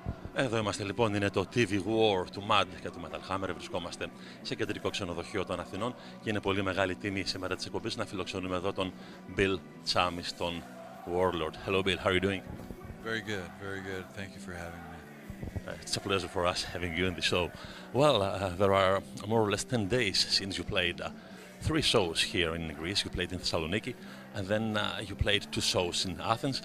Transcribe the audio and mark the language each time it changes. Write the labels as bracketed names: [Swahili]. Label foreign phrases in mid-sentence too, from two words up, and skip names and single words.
[Greek] Εδώ είμαστε λοιπόν, είναι το TVWAR του MAD και του Metal Hammer. Βρισκόμαστε σε κεντρικό ξενοδοχείο των Αθηνών και είναι πολύ μεγάλη τιμή σήμερα της εκπομπής να φιλοξενούμε εδώ τον Bill Tsamis, τον Warlord. [English] Hello Bill, how are you doing? Very good, very good. Thank you for having me. It's a pleasure for us having you in the show. Well, there are more or less 10 days since you played 3 shows here in Greece. You played in Thessaloniki, and then you played 2 shows in Athens.